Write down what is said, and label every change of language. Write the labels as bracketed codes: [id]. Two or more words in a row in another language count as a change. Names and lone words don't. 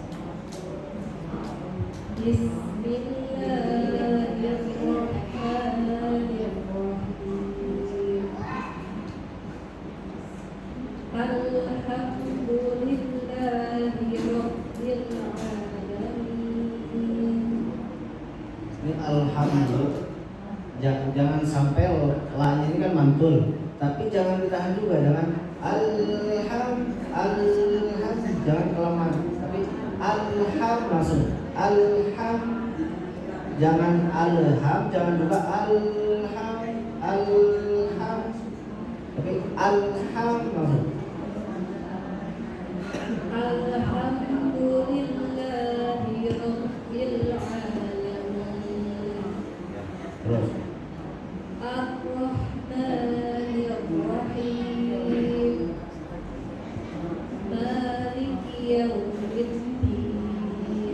[ar] Bismillahirrahmanirrahim. الحمد لله رب العالمين. [bjn] Ini alhamdulillah. Jangan sampai la ini kan mantul, tapi jangan ditahan juga, jangan alham, jangan kelamaan, tapi alham langsung, alham, jangan alham, jangan juga alham, tapi alham langsung. [ar] الحمد لله رب العالمين. [bjn] Terus [ar] الرحمن الرحيم. مالك يوم الدين.